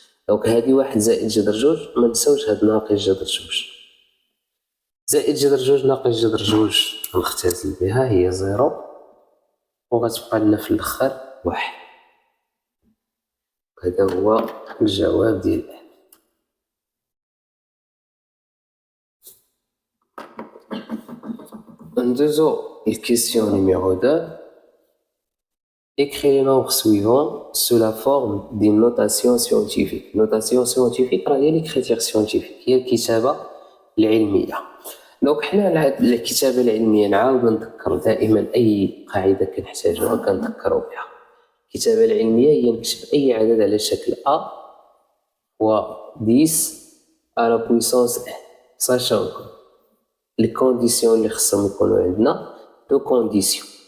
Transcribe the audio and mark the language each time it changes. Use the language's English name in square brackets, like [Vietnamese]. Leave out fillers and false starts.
[Arabic] دونك هادي 1 زائد جذر 2 ما نساوش هاد ناقص جذر 2 زائد جذر 2 ناقص جذر 2 نختزل بها هي 0 وغتبقى لنا في الاخر 1. هذا هو الجواب ديال ندوزو الكيسيون نيميرو 2. [French] Écrire les nombres suivants sous la forme d'une notation scientifique. Notation scientifique هي l'écriture scientifique، [Arabic] هي الكتابة العلمية. دونك حنا على الكتابة العلمية نعاود نذكر دائما أي قاعدة كنحتاجوها كنذكرو بها. الكتابة العلمية هي نكتب أي عدد على شكل A و 10 [French] à la puissance n، sachant que les conditions [Arabic] اللي خصهم يكونوا عندنا دو كونديسيون.